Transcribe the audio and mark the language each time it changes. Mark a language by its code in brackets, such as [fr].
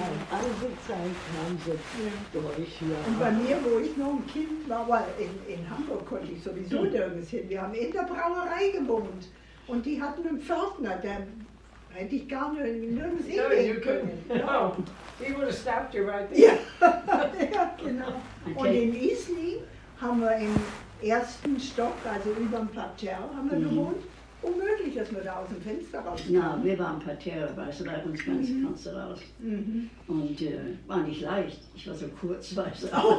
[de] Alle Zeit haben sie durch hier. Und bei mir, wo ich noch ein Kind war, weil in Hamburg konnte ich sowieso nirgends hin. Wir haben in der Brauerei gewohnt und die hatten einen Pförtner, der hätte ich gar nirgends [en] No, you [de] hingehen [en] couldn't. [de] können. [en] No, he would have stopped you right there. [de] Ja, genau. Und in Isling haben wir im ersten Stock, also über dem Parterre, haben wir gewohnt. Unmöglich, dass wir da aus dem Fenster raus. Ja, wir waren Parterre, weißt du, bei uns kannst du raus. Und war nicht leicht. Ich war so kurz, weißt du.